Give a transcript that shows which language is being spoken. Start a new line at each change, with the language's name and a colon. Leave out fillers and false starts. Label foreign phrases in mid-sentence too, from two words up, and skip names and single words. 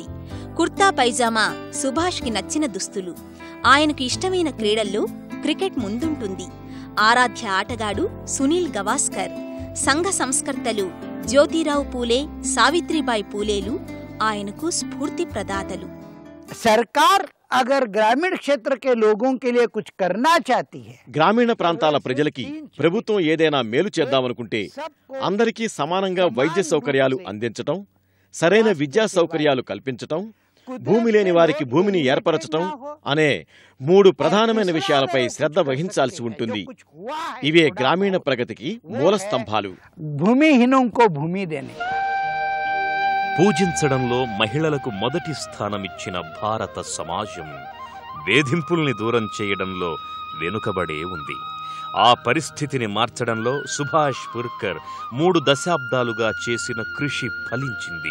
Telugu: కుర్తా పైజామా సుభాష్కి నచ్చిన దుస్తులు. ఆయనకు ఇష్టమైన క్రీడల్లో క్రికెట్ ముందుంటుంది. ఆరాధ్య ఆటగాడు సునీల్ గవాస్కర్. సంఘ సంస్కర్తలు జ్యోతిరావు పూలే, సావిత్రిబాయి పూలేలు, ఆయనకు స్ఫూర్తి ప్రదాతలు.
Hindi: सरकार अगर ग्रामीण क्षेत्र के लोगों के लिए कुछ करना चाहती है,
Telugu: గ్రామీణ ప్రాంతాల ప్రజలకి ప్రభుత్వం ఏదైనా మేలు చేద్దామనుకుంటే అందరికీ సమానంగా వైద్య సౌకర్యాలు అందించటం, సరైన విద్యా సౌకర్యాలు కల్పించటం, భూమి లేని వారికి భూమిని ఏర్పరచటం అనే 3 ప్రధానమైన విషయాలపై శ్రద్ధ వహించాల్సి ఉంటుంది. ఇవే గ్రామీణ ప్రగతికి మూల స్తంభాలు.
Hindi: भूमिहीनों को भूमि देने,
Telugu: పూజించడంలో మహిళలకు మొదటి స్థానమిచ్చిన భారత సమాజం వేధింపుల్ని దూరం చేయడంలో వెనుకబడే ఉంది. ఆ పరిస్థితిని మార్చడంలో సుభాష్ పుర్కర్ 3 దశాబ్దాలుగా చేసిన కృషి ఫలించింది.